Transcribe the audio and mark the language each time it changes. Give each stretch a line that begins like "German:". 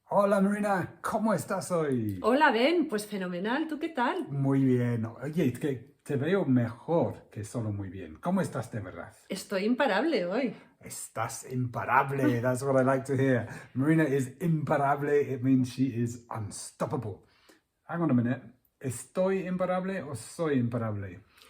Spanish: Hola Marina, ¿cómo estás hoy? Hola Ben, pues fenomenal, ¿tú qué tal? Muy bien. Oye, es que te veo mejor que solo muy bien. ¿Cómo estás de verdad? Estoy imparable hoy. Estás imparable.
English: That's what I like to hear. Marina is imparable. It means she is unstoppable. Hang on a minute.
Spanish: ¿Estoy imparable o soy imparable?